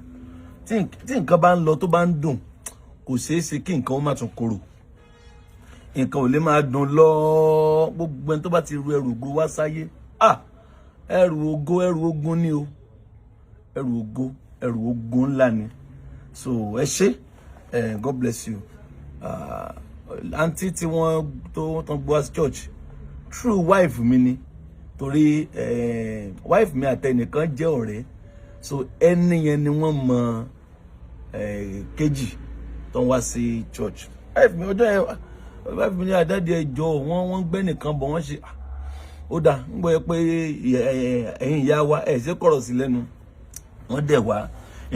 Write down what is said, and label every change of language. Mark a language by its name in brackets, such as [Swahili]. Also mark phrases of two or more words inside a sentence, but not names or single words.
[Yoruba] Tí nǹkan bá ń lọ tó bá ń dùn kò ṣeé ṣe kí nǹkan ó má tún korò. Nǹkan ò lè máa dùn lọ gbogbo ẹni tó bá ti ru ẹrù ògo wá sáyé. Ẹrù ògo ẹrù ogun ni o. Ẹrù ògo ẹrù ogun ńlá ni. So ẹ ṣé. [English] God bless you. [Yoruba] Auntie tí wọ́n tó gbọ́ wá church [English] true wife [Yoruba] mi ni torí wife mi àtẹnìkan jẹ́ ọ̀rẹ́ so ẹni yẹn ni wọ́n mọ kejì tó ń wá sí church. Wife mi ọjọ́ yẹn wife mi ní àdáde ẹjọ́ wọ́n gbẹ́ nìkan bọ̀ wọ́n ṣe ó dà ń gbọ́ pé ẹ̀yin ìyá wa ẹ̀ ṣe kọ̀rọ̀ sí lẹ́nu wọ́n dẹ̀ wá in